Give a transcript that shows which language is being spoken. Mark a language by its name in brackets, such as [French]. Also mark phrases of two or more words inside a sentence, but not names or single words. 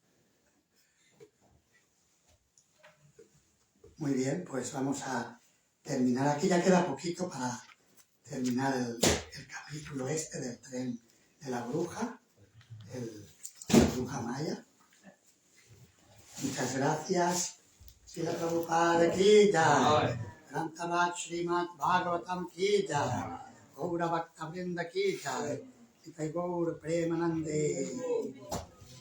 [Spanish] Muy bien, pues vamos a terminar aquí. Ya queda poquito para terminar el capítulo del tren de la bruja, la bruja maya. Muchas gracias. [Bangla] Srila Prabhupada কি জয়. Grantaraj Srimad Bhagavatam কি জয়. Gaura Bhakta Vrinda কি জয়. নিতাই গৌর প্রেমানন্দে.